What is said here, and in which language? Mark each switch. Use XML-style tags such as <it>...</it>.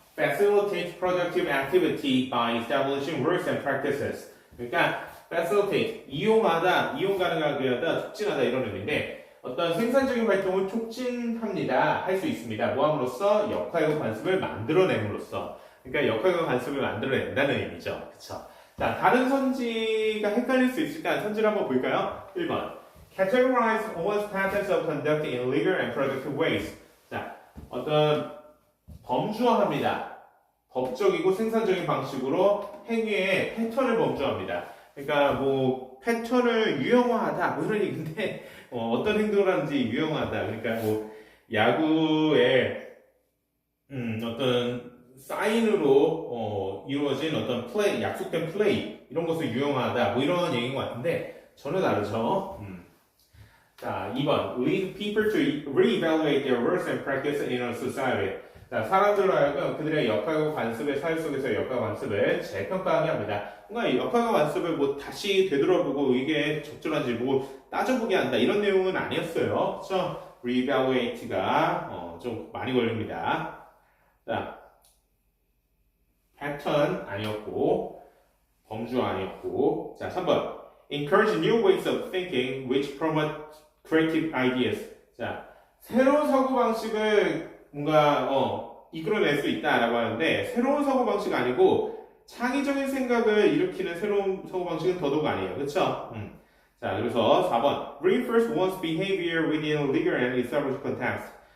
<en>Facilitate productive activity by establishing rules and practices.</en> <ko>그러니까 facilitate, 이용하다, 이용 가능하게 하다, 촉진하다 이런 의미인데 어떤 생산적인 활동을 촉진합니다. 할 수 있습니다. 뭐 함으로써 역할과 관습을 만들어냄으로써. 그러니까 역할과 관습을 만들어낸다는 의미죠. 그쵸. 자, 다른 선지가 헷갈릴 수 있으니까 선지를 한번 볼까요? 1번.</ko> <en>Categorize one's patterns of conduct in legal and productive ways.</en> <ko>자, 어떤 범주화합니다. 법적이고 생산적인 방식으로 행위의 패턴을 범주화합니다. 그러니까 뭐 패턴을 유형화하다 뭐 이런 얘기인데 어떤 행동을 하는지 유형화하다. 그러니까 뭐 야구의 어떤 사인으로 이루어진 어떤 플레이, 약속된 플레이 이런 것을 유형화하다 뭐 이런 얘기인 것 같은데 전혀 다르죠. 자, 2번.</ko> <en>Lead people to re-evaluate their worth and practice in a society.</en> <ko>자, 사람들로 하여금 그들의 역할과 관습의 사회 속에서 역할과 관습을 재평가하게 합니다. 뭔가 역할과 관습을 뭐 다시 되돌아보고 이게 적절한지 뭐 따져보게 한다 이런 내용은 아니었어요. 그렇죠? re-evaluate가 좀 많이 걸립니다. 자, 패턴 아니었고 범주 아니었고 자, 3번.</ko> <en>Encourage new ways of thinking which promote creative ideas.</en> <ko>자, 새로운 사고방식을 뭔가 이끌어낼 수 있다라고 하는데 새로운 사고방식 아니고 창의적인 생각을 일으키는 새로운 사고방식은 더더욱 아니에요. 그쵸? 자, 그래서 4번</ko> <en>Reinforce one's behavior within legal and established context.</en>